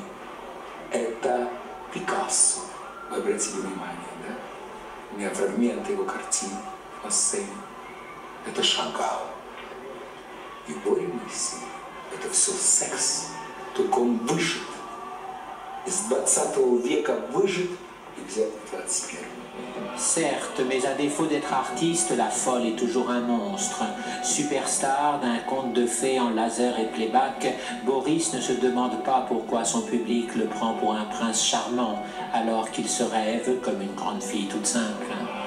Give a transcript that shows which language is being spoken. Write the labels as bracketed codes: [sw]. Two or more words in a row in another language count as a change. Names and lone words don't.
[ru] Это Пикассо, вы обратили внимание, да? У меня фрагменты его картин на сцене. Это Шагал. И Боря Моисеев. Это все секс. Только он выжит. Из 20 века выжит. [fr] Certes, mais à défaut d'être artiste, la folle est toujours un monstre. Superstar d'un conte de fées en laser et playback, Boris ne se demande pas pourquoi son public le prend pour un prince charmant, alors qu'il se rêve comme une grande fille toute simple.